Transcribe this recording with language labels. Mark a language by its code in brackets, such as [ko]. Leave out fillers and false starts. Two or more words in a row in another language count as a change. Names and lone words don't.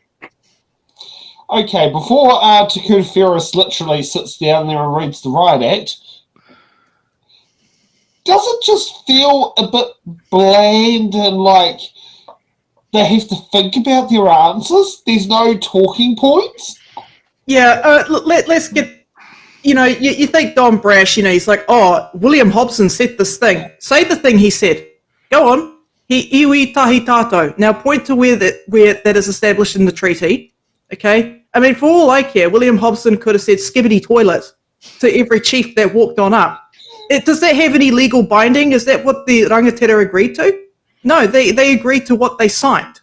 [en] Okay, before Takutai Ferris literally sits down there and reads the Riot Act, does it just feel a bit bland and like they have to think about their answers? There's no talking points? Yeah, let's get, you think Don Brash, he's like, oh, William Hobson said this thing. Say the thing he said. Go on. [mi] He iwi tahi tātou. [en] Now point to where that is established in the treaty. Okay? I mean, for all I care, William Hobson could have said skibbity toilet to every chief that walked on up. Does that have any legal binding? Is that what the rangatira agreed to? No, they agreed to what they signed.